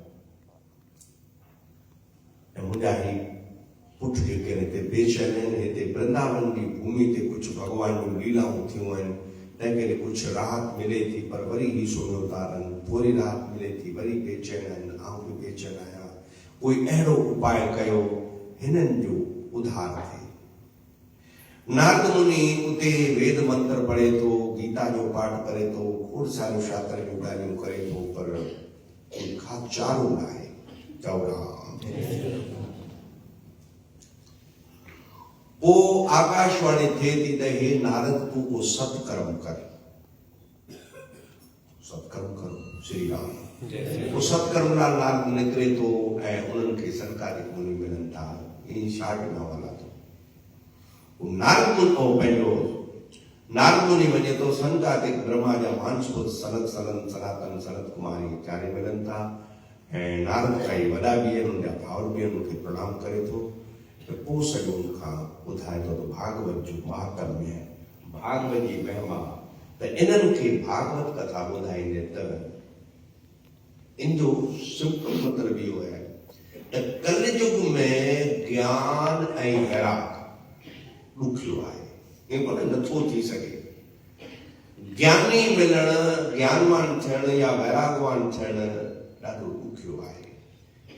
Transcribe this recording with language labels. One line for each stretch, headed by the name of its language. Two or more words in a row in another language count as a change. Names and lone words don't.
Sindhi: ऐं मुंहिंजा ही पुट जेके हिते बेचैन आहिनि, हिते वृंदावन जी भूमि ते कुझु भॻवान जूं लीलाऊं थियूं आहिनि, तंहिं करे कुझु राहत मिले थी, पर वरी ही सुम्हियो था रहनि। थोरी राहत मिले थी, वरी बेचैन आहिनि, आऊं बि बेचैन आहियां। कोई अहिड़ो उपाय कयो हिननि जो उधार थिए। नारद मुनि उते वेद मंत्र पढ़े थो, गीता जो पाठ करे थो, खोड़ सारियूं शास्त्र जूं ॻाल्हियूं करे थो, पर उनखां चारो न आहे। चओ राम। पोइ आकाशवाणी थिए थी त हे नारद, तूं को सत्कर्म कर। सत्कर्म करो। श्री राम। वो सत्कर्म लाइ नारद निकिरे थो ऐं उन्हनि खे सरकारी मुनि मिलनि था। ईअं शार्ट न हला थो। नारद मुनि वञे थो, संतातिक ब्रह्मा जा वांशपुत सनत सनातन सनत कुमारी चारे मिलनि था ऐं नारद खां ई वॾा बि आहिनि, उनजा भाउर बि आहिनि, उनखे प्रणाम करे थो। त पोइ सॼो उनखां ॿुधाए थो त भागवत जो महात्म्य, भागवत जी महिमा, त इन्हनि खे भागवत कथा ॿुधाईंदे त इन जो सिंपल मतिलबु इहो आहे त कलयुग में ज्ञान ऐं वैराग ॾुखियो आहे, ईअं कोन्हे नथो थी सघे। ज्ञानी मिलणु, ज्ञानवान थियणु या वैरागवान थियणु ॾाढो ॾुखियो आहे।